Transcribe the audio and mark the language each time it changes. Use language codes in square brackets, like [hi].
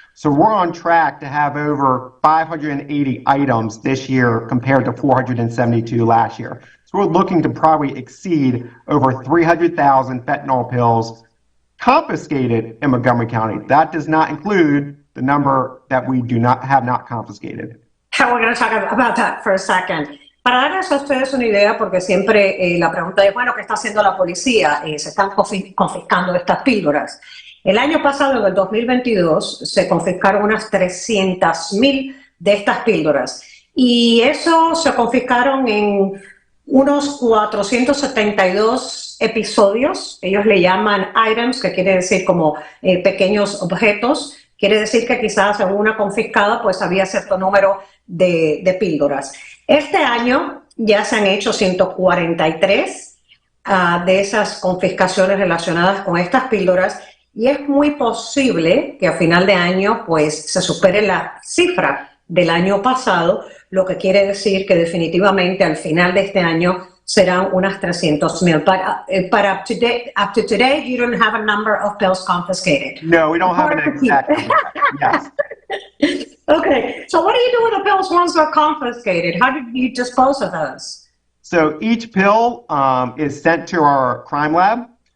[en] So we're on track to have over 580 items this year compared to 472 last year. So we're looking to probably exceed over 300,000 fentanyl pills confiscated in Montgomery County. That does not include the number that we have not confiscated. We're going to talk about that for a second. [es] Para darles a ustedes una idea, porque siempre la pregunta es, bueno, ¿qué está haciendo la policía? Se están confiscando estas píldoras. El año pasado, en el 2022, se confiscaron unas 300,000 de estas píldoras. Y eso se confiscaron en unos 472 episodios. Ellos le llaman items, que quiere decir como pequeños objetos. Quiere decir que quizás en una confiscada pues había cierto número de píldoras. Este año ya se han hecho 143 de esas confiscaciones relacionadas con estas píldoras y es muy posible que a final de año pues se supere la cifra del año pasado, lo que quiere decir que definitivamente al final de este año serán unas 300,000. [en] But up to today, you don't have a number of pills confiscated. No, we don't have an exact number. Yes. Okay, so what do you do with the pills once they're confiscated? How did you dispose of those? So each pill is sent to our crime lab.